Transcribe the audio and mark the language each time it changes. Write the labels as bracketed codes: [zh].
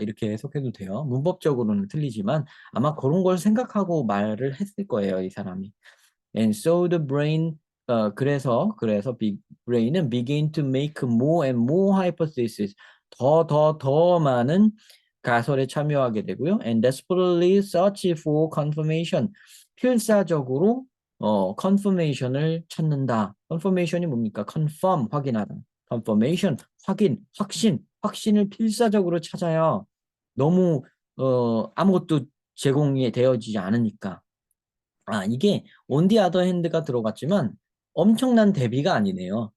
[ko] 이렇게 해석해도 돼요. 문법적으로는 틀리지만 아마 그런 걸 생각하고 말을 했을 거예요, 이 사람이. [en] And so the brain [ko] 그래서 brain은 [en] begin to make more and more hypotheses [ko] 더 많은 가설에 참여하게 되고요. [en] And desperately search for confirmation [ko] 필사적으로 confirmation을 찾는다. confirmation이 뭡니까? confirm 확인하다. confirmation 확신을 필사적으로 찾아야 너무 아무것도 제공이 되어지지 않으니까. 이게 [en] on the other hand [ko] 가 들어갔지만 엄청난 대비가 아니네요.